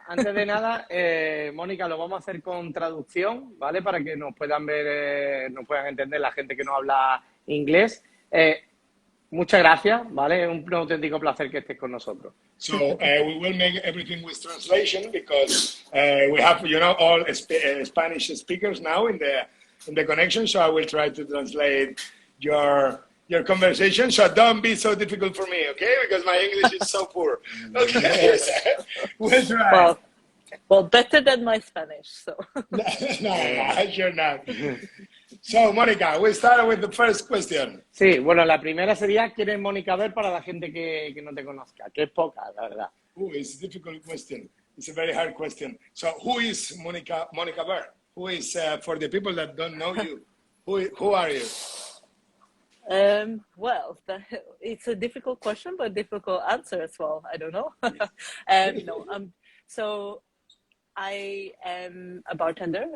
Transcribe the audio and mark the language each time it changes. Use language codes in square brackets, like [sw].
[es] antes de nada, Mónica, lo vamos a hacer con traducción, ¿vale? Para que nos puedan ver, nos puedan entender la gente que no habla inglés. Muchas gracias, ¿vale? Es un auténtico placer que estés con nosotros. [en] So we will make everything with translation because we have, all Spanish speakers now in the connection. So I will try to translate your conversation. So don't be so difficult for me, okay? Because my English is so poor. Okay, we'll try. Well, better than my Spanish. So. No, you're not. So, Mónica, we start with the first question. [es] Sí, bueno, la primera sería, ¿quién es Mónica Ver para la gente que no te conozca? Que es poca, la verdad. [en] It's a difficult question. It's a very hard question. So, who is Mónica Ver? Who is, for the people that don't know you, who are you? Well, it's a difficult question, but difficult answer as well. I don't know. So I am a bartender.